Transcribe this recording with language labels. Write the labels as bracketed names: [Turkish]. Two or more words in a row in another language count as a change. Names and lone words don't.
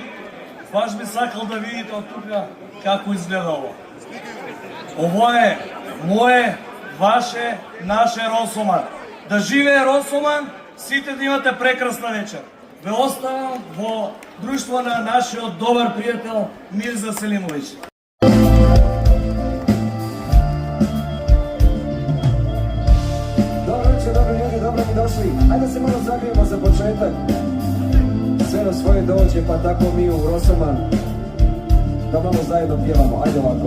[Macedonian] Баш би сакал да видите од тука како изгледа ово. Ово е мое, ваше, наше Росоман. Да живее Росоман, сите да имате прекрасна вечер. Ве оставам во друштво на нашиот добар пријател Мирза Селимович. [Bosnian] Dobro večer, dobri ljudi, dobro mi došli. Ajde da se malo zagrijemo za početak. Sve na svoje dođe, pa tako mi u Rosoman. Da malo zajedno pjevamo, ajde ovako.